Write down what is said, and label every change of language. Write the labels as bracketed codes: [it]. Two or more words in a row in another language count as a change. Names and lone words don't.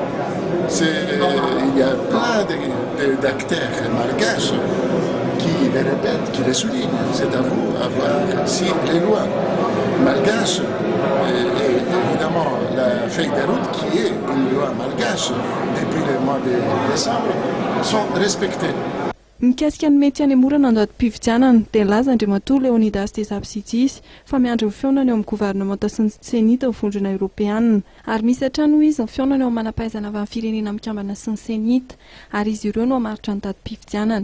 [fr] Il y a plein d'acteurs malgaches qui les répètent, qui les soulignent. C'est à vous à voir si les lois malgaches et évidemment la feuille de route qui est une loi malgache depuis le mois de décembre sont respectées. [mg] Mikasika ny mety hanemorana ny adatim-pifidianana dia nilaza Andriamatoa Leonidas Tesapsidis fa miandry ny fionana eo amin'ny gouvernemanta sy ny senita ny vondrona Europeana ary misy hatrany izy ny fionana eo amin'ny manampahaizana avy amin'ny firenena mikambana sy ny senita ary izy ireo no hamaritra ny datim-pifidianana.